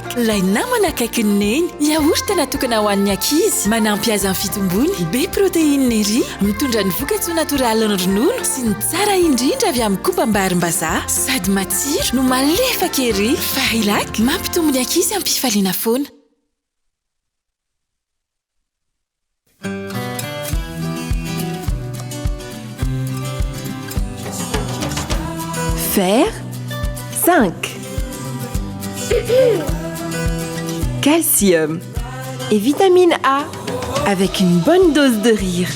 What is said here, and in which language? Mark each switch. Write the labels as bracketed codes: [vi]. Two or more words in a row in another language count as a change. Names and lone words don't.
[mg] Ilay namana akaikin'ny neny. Yaourt natokana ho an'ny ankizy, manampy azy amin'ny fitombony, be protéine ery, mitondra ny vokatsoa natoraly ny ronono sy ny tsara indrindra avy amin'ny kobam-barim-bazaha, sady matsiro no malefaka ery. Fahilak mampitombo ny ankizy amin'ny fifaliana foana. [fr] Fer 5. Calcium et vitamine A avec une bonne dose de rire.